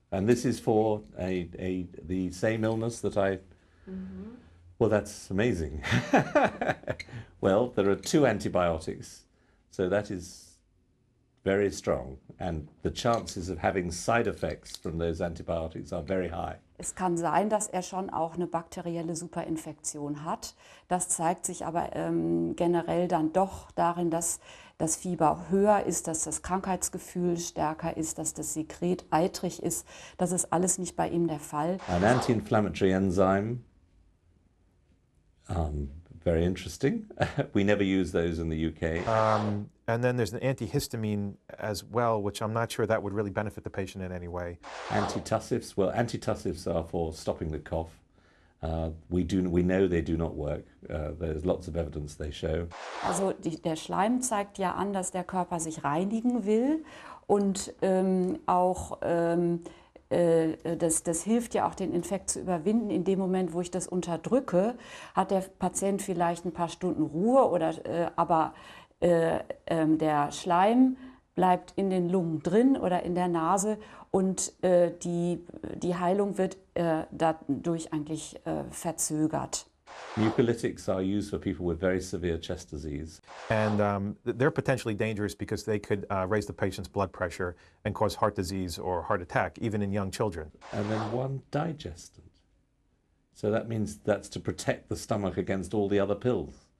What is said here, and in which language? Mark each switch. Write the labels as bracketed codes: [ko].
[en] And this is for the same illness that I... Mm-hmm. Well, that's amazing. Well, there are 2 antibiotics, so that is very strong, and the chances of having side effects from those antibiotics are very high. [de] Es kann sein, dass er schon auch eine bakterielle Superinfektion hat. Das zeigt sich aber generell dann doch darin, dass das Fieber höher ist, dass das Krankheitsgefühl stärker ist, dass das Sekret eitrig ist. Das ist alles nicht bei ihm der Fall. [en] An anti-inflammatory enzyme, very interesting. We never use those in the UK. And then there's an antihistamine as well, which I'm not sure that would really benefit the patient in any way. Antitussives, well, antitussives are for stopping the cough. We know they do not work. There's lots of evidence they show. [de] Also der Schleim zeigt ja an, dass der Körper sich reinigen will und das hilft ja auch, den Infekt zu überwinden. In dem Moment, wo ich das unterdrücke, hat der Patient vielleicht ein paar Stunden Ruhe, aber der Schleim bleibt in den Lungen drin oder in der Nase und die Heilung wird dadurch eigentlich verzögert. [en] Mucolytics are used for people with very severe chest disease. And they're potentially dangerous because they could raise the patient's blood pressure and cause heart disease or heart attack, even in young children. And then one digestant. So that means that's to protect the stomach against all the other pills.